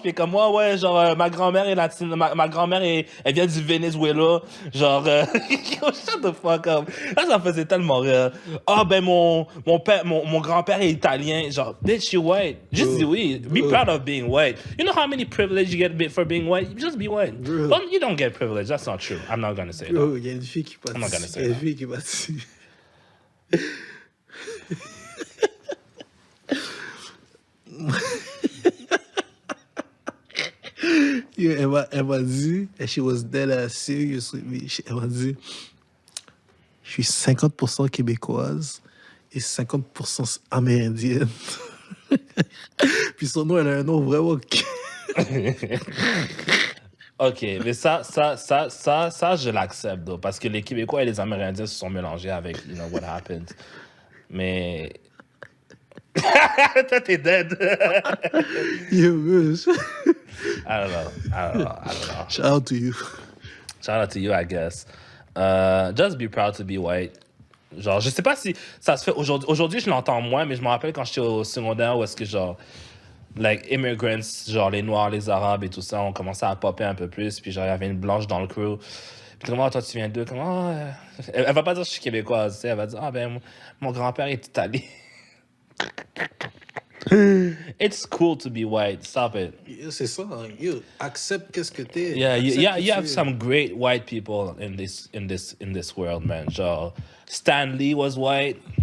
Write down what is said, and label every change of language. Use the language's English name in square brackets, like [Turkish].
[French] Puis comme moi, ouais, genre, ma grand-mère est latine. Ma grand-mère, elle vient du Venezuela. Genre, [English] shut the fuck up. [French] Ça me faisait tellement rire. Ah, ben mon grand-père est italien. [English] Genre, bitch, you white. Just [French] dis oui. [English] Be proud of being white. You know how many privilege you get for being white? Just be white. But you don't get privilege. That's not true. I'm not gonna say that. [French] Il y a une fille qui passe. [English] I'm not gonna say [French] Il y a une [English] that. [French] fille qui passe. Elle m'a dit, [English] and she was dead ass serious with me. [French] Elle m'a dit, je suis 50% québécoise et 50% amérindienne. Puis son nom, elle a un nom vraiment... Ok, mais ça, je l'accepte, though, parce que les Québécois et les Amérindiens se sont mélangés avec, [English] you know, what happened. [French] Mais... Toi, t'es dead. [English] Yeah, man. I don't know. Shout out to you. Shout out to you, I guess. Just be proud to be white. [French] Genre, je sais pas si ça se fait aujourd'hui. Aujourd'hui, je l'entends moins, mais je me rappelle quand j'étais au secondaire où est-ce que, genre, like, immigrants, genre, les Noirs, les Arabes et tout ça, ont commencé à popper un peu plus. Puis, genre, il y avait une blanche dans le crew. Puis, comment, toi, tu viens d'eux? Comment... Elle va pas dire que je suis québécoise, tu sais. Elle va dire, ah, ben, mon grand-père est italien. [English] It's cool to be white. Stop it. [French] Yeah, c'est ça. You accepte qu'est-ce que t'es. [English] Yeah, [French] Accepte [English] you [French] qui [English] have [French] tu es. [English] some great white people in this world, man. Genre, Stan Lee was white.